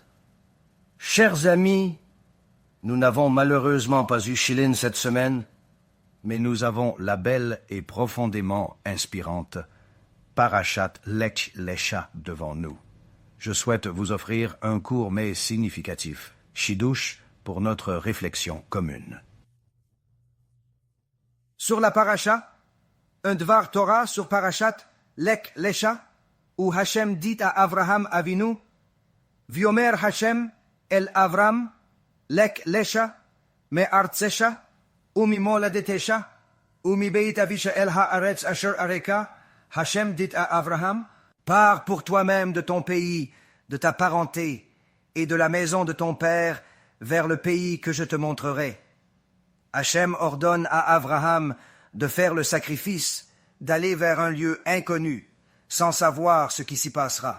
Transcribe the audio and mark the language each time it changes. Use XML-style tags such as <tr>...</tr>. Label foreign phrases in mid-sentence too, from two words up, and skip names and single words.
<fr>Chers amis, nous n'avons malheureusement pas eu Shilin cette semaine, mais nous avons la belle et profondément inspirante</fr> <he>פרשת לך לך</he> <fr>devant nous. Je souhaite vous offrir un court mais significatif Chidush pour notre réflexion commune. Sur la Parasha, un</fr> <he>דבר תורה</he> <fr>sur</fr> <he>פרשת לך לך,</he> <fr>où Hachem dit à Avraham Avinu,</fr> <he>ויאמר השם אל אברם לך לך מארצך וממולדתך ומבית אביך אל הארץ אשר אראך.</he> <fr>Hachem dit à Avraham, pars pour toi-même de ton pays, de ta parenté et de la maison de ton père vers le pays que je te montrerai. Hachem ordonne à Avraham de faire le sacrifice, d'aller vers un lieu inconnu, sans savoir ce qui s'y passera.</fr>